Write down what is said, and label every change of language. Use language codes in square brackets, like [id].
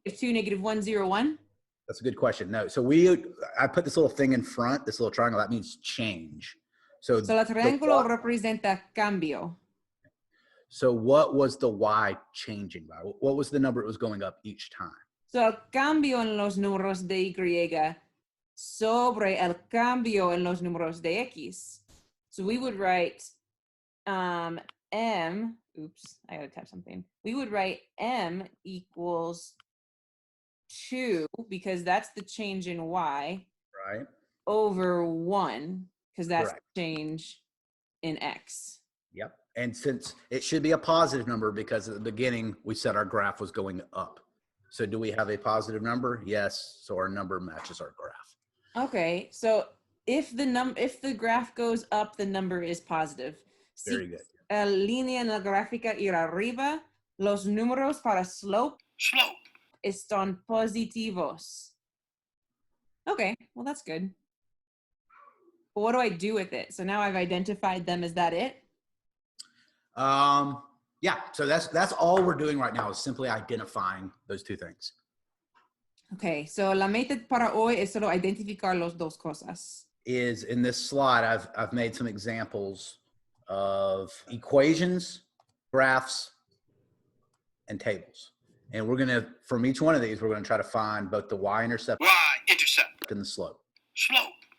[en] -2, -1, 0, 1. That's a good question. No, so I put this little thing in front, this little triangle, that means change. So, [es] So el triángulo y- representa cambio. [en] so what was the y changing by? What was the number it was going up each time? [es] So el cambio en los números de Y sobre el cambio en los números de X. [en] So we would write M, oops, I gotta type something. We would write M equals 2 because that's the change in Y Right? over 1 because that's Correct. the change in X. Yep. And since it should be a positive number because at the beginning we said our graph was going up. So do we have a positive number? Yes. So our number matches our graph. Okay, so if the graph goes up, the number is positive. Very good. [es] La línea en la gráfica ir arriba, los números para slope [en] Slope. [es] están positivos. [en] Okay, well that's good. But what do I do with it? So now I've identified them. Is that it? Yeah. So that's all we're doing right now is simply identifying those two things. [es] Okay, so la meta para hoy es solo identificar los dos cosas. [en] Is in this slide, I've made some examples of equations, graphs, and tables. And we're going to, from each one of these, we're going to try to find both the y-intercept Y-intercept. and the slope. Slope.